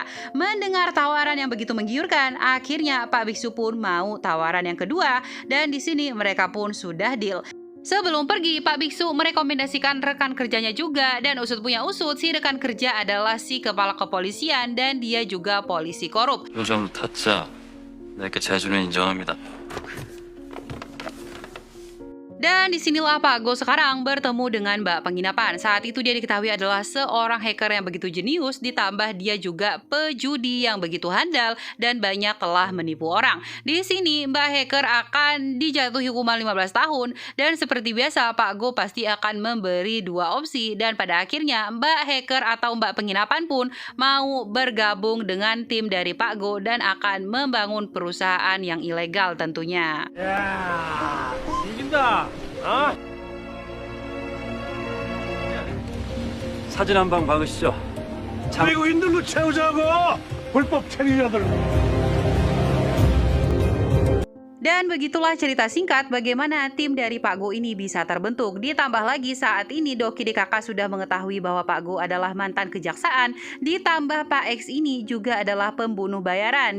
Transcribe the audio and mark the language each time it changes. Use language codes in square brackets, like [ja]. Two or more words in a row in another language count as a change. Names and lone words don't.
[id] Mendengar tawaran yang begitu menggiurkan, akhirnya Pak Biksu pun mau tawaran yang kedua dan di sini mereka pun sudah deal. Sebelum pergi, Pak Biksu merekomendasikan rekan kerjanya juga dan usut punya usut si rekan kerja adalah si kepala kepolisian dan dia juga polisi korup. [ko] 요정 타짜 내게 재주는 인정합니다. [id] Dan disinilah Pak Go sekarang bertemu dengan Mbak Penginapan. Saat itu dia diketahui adalah seorang hacker yang begitu jenius, ditambah dia juga pejudi yang begitu handal dan banyak telah menipu orang. Di sini Mbak hacker akan dijatuhi hukuman 15 tahun dan seperti biasa Pak Go pasti akan memberi dua opsi dan pada akhirnya Mbak hacker atau Mbak Penginapan pun mau bergabung dengan tim dari Pak Go dan akan membangun perusahaan yang ilegal tentunya. [ko] 야, 이긴다. 어? 사진 한 방 박으시죠. 외국인들로 채우자고. 불법 체류자들. [id] Dan begitulah cerita singkat bagaimana tim dari Pak Go ini bisa terbentuk. Ditambah lagi saat ini Doki DKK sudah mengetahui bahwa Pak Go adalah mantan kejaksaan. Ditambah Pak X ini juga adalah pembunuh bayaran.